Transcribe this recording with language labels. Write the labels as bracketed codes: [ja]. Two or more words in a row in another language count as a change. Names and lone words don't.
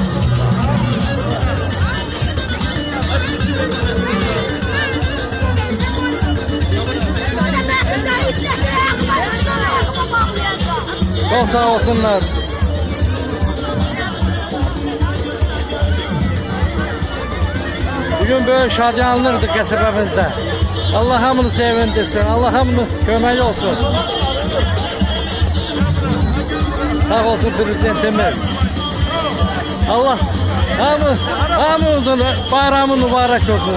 [tr] Çok sağ olsunlar. [az] Bugün böyle şadyanlırdık qəsəbəmizdə. Allah hamını sevindirsin. Allah hamını köməyi olsun. Sağ olsun prezidentimiz. Allah hamımızın bayramı mübarek olsun.